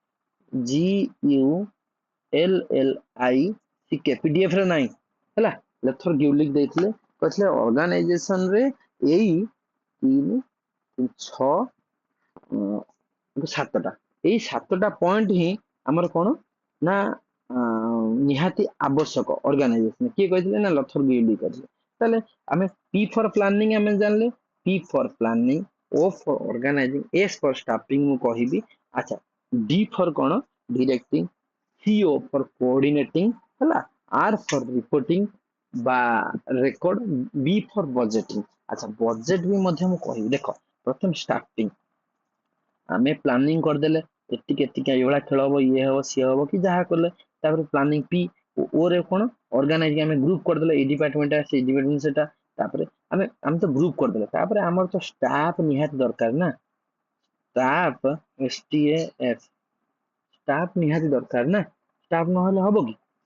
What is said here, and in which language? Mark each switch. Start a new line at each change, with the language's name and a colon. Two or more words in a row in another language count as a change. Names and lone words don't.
Odia: GULLIC PDF ରେ ନାହିଁ ହେଲା ଲଥର ଗ୍ୟୁଲିକ ଦେଇଥିଲେ କହିଥିଲେ ଅର୍ଗାନାଇଜେସନ ରେ ଏଇ 3 6 ଏଇ 7ଟା ପଏଣ୍ଟ ହିଁ ଆମର କଣ ନା ନିହାତି ଆବଶ୍ୟକ ଅର୍ଗାନାଇଜେସନ କିଏ କହିଥିଲେ ନା ଲଥର ଗ୍ୟୁଲିକ କହିଥିଲେ ତାହେଲେ ଆମେ
English: P for planning
Odia: ଆମେ ଜାଣିଲେ
English: P for planning O for organizing, S for staffing
Odia: ମୁଁ କହିବି।
English: ଆଚ୍ଛା D for କଣ directing, CO for coordinating ହେଲା, R for reporting বা record, B for budgeting।
Odia: ଆଚ୍ଛା budget ବି ମଧ୍ୟ ମୁଁ କହିବି। ଦେଖ ପ୍ରଥମ starting ଆମେ ପ୍ଲାନିଂ କରିଦେଲେ ଏତିକି ଏତିକି ଏଇଭଳିଆ ଖେଳ ହବ, ଇଏ ହବ ସିଏ ହବ କି ଯାହା କଲେ, ତାପରେ ପ୍ଲାନିଂ ପି ଓ ରେ କଣ ଅର୍ଗାନାଇଜିଂ, ଆମେ ଗ୍ରୁପ କରିଦେଲେ ଏଇ ଡିପାର୍ଟମେଣ୍ଟ ସେଇ ଡିପାର୍ଟମେଣ୍ଟ ସେଟା, ତାପରେ ଆମେ ଆମେ ତ ଗ୍ରୁପ କରିଦେଲେ, ତାପରେ ଆମର ତ ଷ୍ଟାଫ ନିହାତି ଦରକାର ନା, ଷ୍ଟାଫ STAF ଷ୍ଟାଫ ନିହାତି ଦରକାର ନା, ଷ୍ଟାଫ ନହେଲେ ହବ କି,